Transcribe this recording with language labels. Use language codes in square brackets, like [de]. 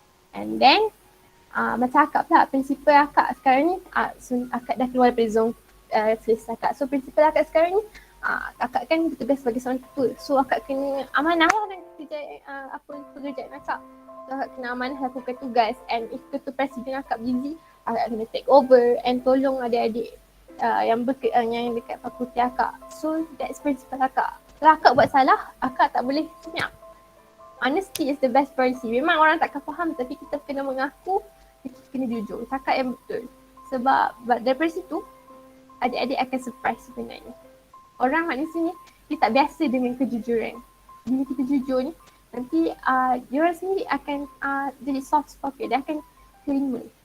[ms] And then, macam akak pula, prinsipal akak sekarang ni, akak dah keluar dari zone selesa akak. So prinsipal akak sekarang ni, akak kan bertugas sebagai seorang ketua. So akak kena amanah lah dengan pekerjaan akak. So akak kena amanah lakukan tugas. And if ketua presiden akak busy, akak kena [en] take over [ms] and tolong adik-adik yang dekat fakulti akak. [en] So that's principle akak. [ms] Kalau akak buat salah, akak tak boleh senyap. [en] Honesty is the best policy. [ms] Memang orang takkan faham tapi kita kena mengaku, kita kena jujur. Cakap yang betul. Sebab daripada situ, adik-adik akan surprise sebenarnya. Orang manusia ni, dia tak biasa dengan kejujuran. Bila kita jujur ni, nanti diorang sendiri akan jadi soft spoken. Dia akan terima.